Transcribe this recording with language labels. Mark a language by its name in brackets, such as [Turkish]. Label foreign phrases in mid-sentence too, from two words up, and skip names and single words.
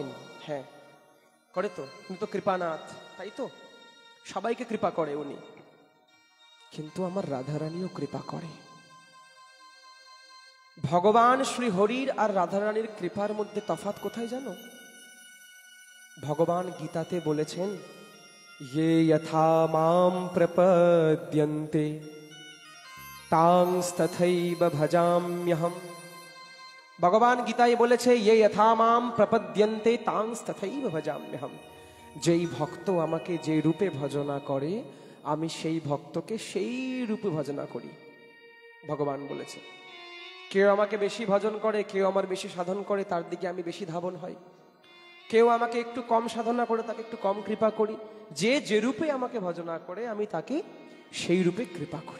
[Bangla] হ্যাঁ করে তো, উনি তো কৃপানাথ, তাই তো সবাইকে কৃপা করে উনি। কিন্তু আমার রাধারানীও কৃপা করে। ভগবান শ্রী হরির আর রাধারানীর কৃপার মধ্যে তফাৎ কোথায় জানো? ভগবান গীতাতে বলেছেন, [Sanskrit] ये यथा मां प्रपद्यन्ते तांस्तथैव भजाम्यहम्। [Bangla] ভগবান গীতায় বলেছে, [Sanskrit] ये यथा मां प्रपद्यन्ते तांस्तथैव भजाम्यहम्। [Bangla] যেই ভক্ত আমাকে যে রূপে ভজনা করে, আমি সেই ভক্তকে সেই রূপে ভজনা করি। ভগবান বলেছে, কেউ আমাকে বেশি ভজন করে, কেউ আমার বেশি সাধন করে, তার দিকে আমি বেশি ধাবন হই। কেউ আমাকে একটু কম সাধনা করে তাকে একটু কম কৃপা করি, যে যে রূপে আমাকে ভজনা করে আমি তাকে সেই রূপে কৃপা করি।